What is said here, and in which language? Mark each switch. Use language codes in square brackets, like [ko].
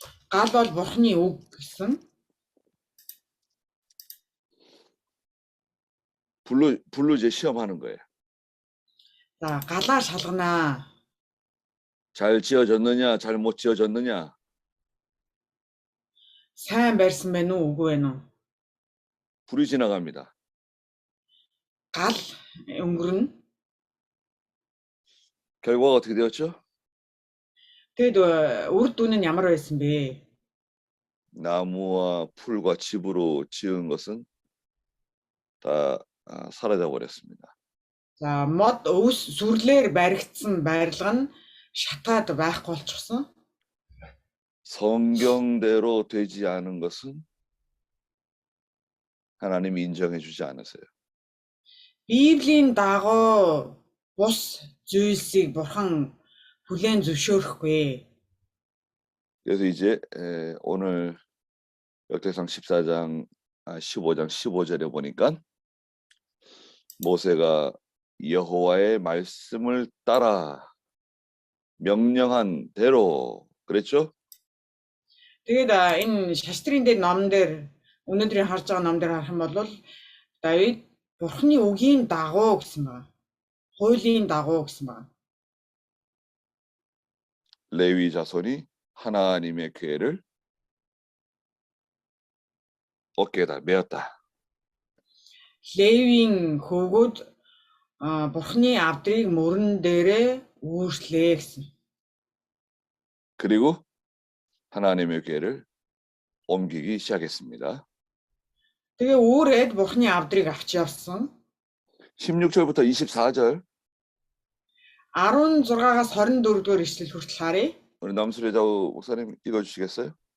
[mn] Гал бол Бурхны үг гэсэн. [ko] 불로 이제 시험하는 거예요. [mn] За галаар шалганаа. [ko] 잘 지어졌느냐, 잘 못 지어졌느냐. [mn] Сайн барьсан байна уу, үгүй байна уу? [ko] 불이 지나갑니다. [mn] Гал өнгөрнө. [ko] 결과가 어떻게 되었죠? [mn] Тэгэд үр дүн нь ямар байсан бэ? [ko] 나무와 풀과 집으로 지은 것은 다 사라져 버렸습니다. [mn] За мод өвс сүрлээр баригдсан барилга нь шатаад байхгүй болчихсон. [ko] 성경대로 되지 않은 것은 하나님이 인정해 주지 않으세요. [mn] Библийн дагуу бус зүйлсийг Бурхан хүлээн зөвшөөрөхгүй. [ko] 그래서 이제 오늘 역대상 15장 15절에 보니까 모세가 여호와의 말씀을 따라 명령한 대로 그랬죠? [mn] Тэгээд энэ шаштрын дээр ном дээр өнөөдрийн харж байгаа ном дээр харах юм бол Давид Бурхны үгийн дагуу гэсэн байна. Хуулийн дагуу гэсэн байна. [ko] 레위 자손이 하나님의 궤를 어깨에다 메었다. [mn] Левийн хөвгүүд Бурхны авдрыг мөрөн дээрээ үүшлээ гэсэн. [ko] 그리고 하나님의 궤를 옮기기 시작했습니다. [mn] Тэгээ өөрөө Бурхны авдрыг авч явсан. [ko] 16절부터 24절 [mn] 16-аас 24 дугаар ишлэл хүртэл харъя. [ko] 우리 남수레자우 목사님 읽어주시겠어요?